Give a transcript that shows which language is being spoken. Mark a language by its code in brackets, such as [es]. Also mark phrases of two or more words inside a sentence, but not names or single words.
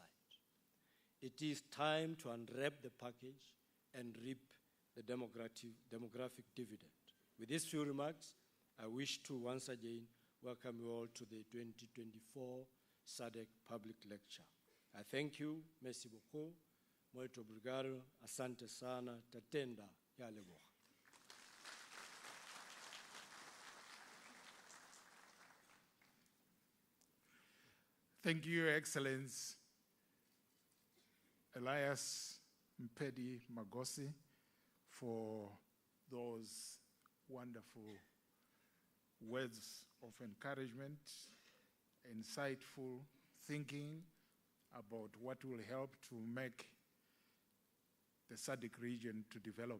[en] It is time to unwrap the package and reap the demographic dividend. With these few remarks, I wish to once again welcome you all to the 2024 SADC Public Lecture. I thank you, [fr] merci beaucoup, [pt] muito obrigado, [sw] asante sana, [sn] tatenda, yaleboha. [en] Thank you, Your Excellence, Elias Mpedi Magosi, for those wonderful words of encouragement, insightful thinking about what will help to make the SADC region to develop.